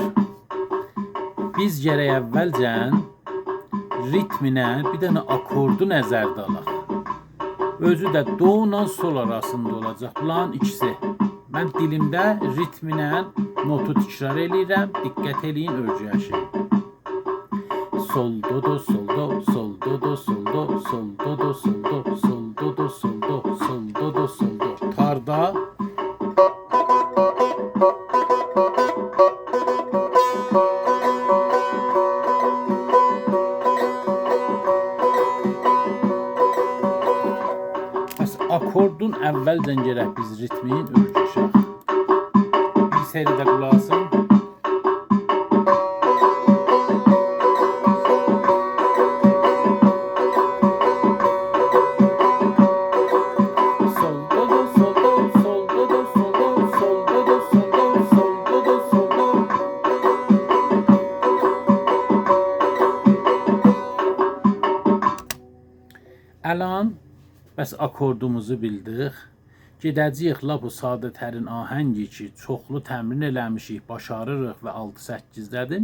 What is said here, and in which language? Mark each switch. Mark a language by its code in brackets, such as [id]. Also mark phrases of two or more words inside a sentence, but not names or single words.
[az] Biz gərək əvvəlcən ritminə bir dənə akordu nəzərdə alaq. Özü də do ilə sol arasında olacaq. Bunların ikisi. Mən dilimdə ritminə notu təkrar eləyirəm. Diqqət eləyin, örgəşin. Sol do do, sol do, sol do do, sol do, sol do do, sol do, sol do do, sol do, sol do do, sol do. Tarda akordun əvvəldən gərək biz ritmin örgəşək. Bir seridə qulaq asın. Sol do do, sol do, sol do do, sol do, sol do do, sol do, sol do do, sol do. Əlan bəs akordumuzu bildik. Gedəcəyik lap o sadə tərin ahəngi ki, çoxlu təmrin eləmişik, başarırıq və 6-8-dədir.